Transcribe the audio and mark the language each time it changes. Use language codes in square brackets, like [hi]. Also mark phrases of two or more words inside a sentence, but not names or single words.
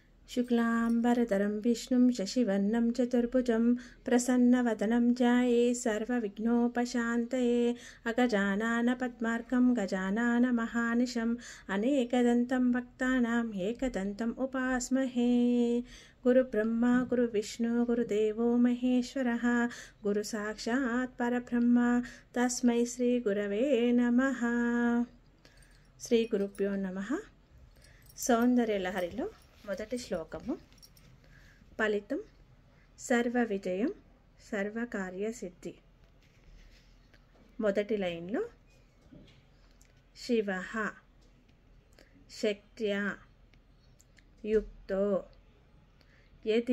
[sa] शुक्लांबरधरं विष्णुं शशिवर्णं चतुर्भुजं प्रसन्नवदनं ध्याये सर्वविघ्नोपशान्तये अगजाननपद्मार्कं गजाननमहानिशम् अनेकदन्तं भक्तानाम् एकदन्तम् उपास्महे। गुरुब्रह्मा गुरुविष्णु गुरुदेवो महेश्वरः गुरुसाक्षात् परब्रह्म तस्मै श्रीगुरवे नमः। శ్రీ గురుభ్యో నమః. [te] సౌందర్యలహరిలో మొదటి శ్లోకము. ఫలితం సర్వ విజయం సర్వకార్యసిద్ధి. మొదటి లైన్లో [sa] శివః శక్త్యా యుక్తో యది